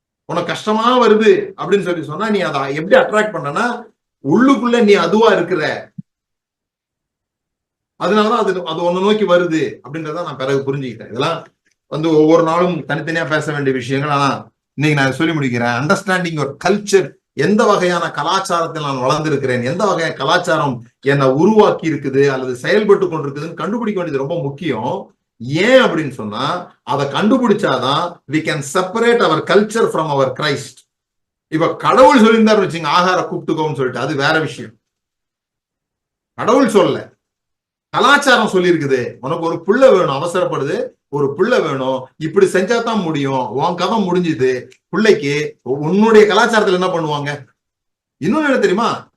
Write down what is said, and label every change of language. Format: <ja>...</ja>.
<ta>உனக்கு கஷ்டமா வருது அப்படின்னு சொல்லி சொன்னா நீ அதை எப்படி அட்ராக்ட் பண்றனா, உள்ளுக்குள்ள நீ அதுவா இருக்கிற, அதனாலதான் அது ஒன்னு நோக்கி வருது அப்படின்றத நான் பிறகு புரிஞ்சுக்கிட்டேன். இதெல்லாம் வந்து ஒவ்வொரு நாளும் தனித்தனியா பேச வேண்டிய விஷயங்கள். ஆனா இன்னைக்கு நான் சொல்லி முடிக்கிறேன்.</ta> <en>Understanding your culture.</en> <ta>எந்த வகையான கலாச்சாரத்தில் நான் வளர்ந்திருக்கிறேன், எந்த வகையான கலாச்சாரம் என்னை உருவாக்கி இருக்குது அல்லது செயல்பட்டு கொண்டிருக்குதுன்னு கண்டுபிடிக்க வேண்டியது ரொம்ப முக்கியம். ஏன் அப்படின்னு சொன்னா, அதை கண்டுபிடிச்சாதான்</ta> <en>we can separate our culture from our Christ.</en> <ta>இப்ப கடவுள் சொல்லியிருந்தாரு வச்சுங்க, ஆகார கூப்பிட்டுக்கோன்னு சொல்லிட்டு, அது வேற விஷயம். கடவுள் சொல்ல, கலாச்சாரம் சொல்லி இருக்குது. உனக்கு ஒரு பிள்ளை வேணும், அவசரப்படுது, ஒரு பிள்ளை வேணும், இப்படி செஞ்சா தான் முடியும், உன் கதை முடிஞ்சுது. பிள்ளைக்கு உன்னுடைய கலாச்சாரத்துல என்ன பண்ணுவாங்க? இன்னொன்னு என்ன தெரியுமா?</ta>